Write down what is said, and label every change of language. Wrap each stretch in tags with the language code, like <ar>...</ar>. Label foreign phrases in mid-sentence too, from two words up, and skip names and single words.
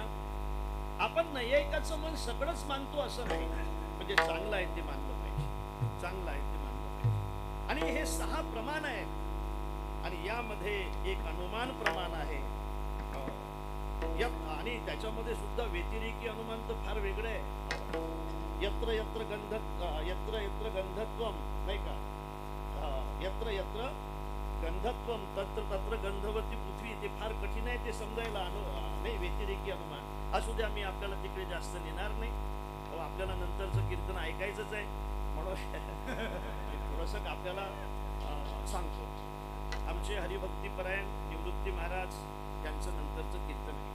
<mr>आपण नैयायिकाचं मन सगळंच मानतो असं नाही, म्हणजे चांगलं आहे ते मानलं पाहिजे, चांगलं आहे ते मानलं पाहिजे. आणि हे 6 प्रमाण आहेत आणि यामध्ये एक अनुमान प्रमाण आहे. आणि त्याच्यामध्ये सुद्धा व्यतिरेकी अनुमान तर फार वेगळं आहे.</mr> <sa>यत्र यत्र गंधत्वम,</sa> <mr>नाही का?</mr> <sa>यत्र यत्र गंधत्वम तत्र तत्र गंधवती पृथ्वी.</sa> <mr>ते फार कठीण आहे ते समजायला. नाही, व्यतिरेकी अनुमान असू द्या. मी आपल्याला तिकडे जास्त नेणार नाही. आपल्याला नंतरचं कीर्तन ऐकायचंच आहे म्हणून थोडंसं आपल्याला सांगतो. आमचे हरिभक्तीपरायण निवृत्ती महाराज यांचं नंतरचं कीर्तन आहे.</mr>